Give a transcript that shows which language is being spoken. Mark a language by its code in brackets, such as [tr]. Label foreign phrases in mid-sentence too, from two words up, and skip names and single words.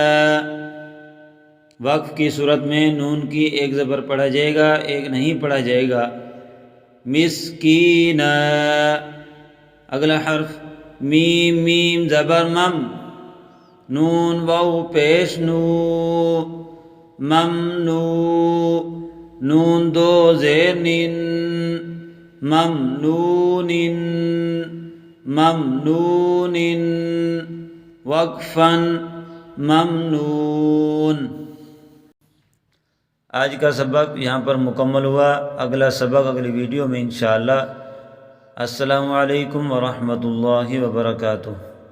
[ur] وقف کی صورت میں نون کی ایک زبر پڑھا جائے گا، ایک نہیں پڑھا جائے گا، مسکینا۔ اگلا حرف میم میم زبر مم، نون واو پیش نو، ممنو، نون دو زیر نن، ممنون، ممنون، وقفاً ممنون۔ آج کا سبق یہاں پر مکمل ہوا، اگلا سبق اگلی ویڈیو میں [ar] انشاءاللہ۔ السلام علیکم ورحمۃ اللہ وبرکاتہ۔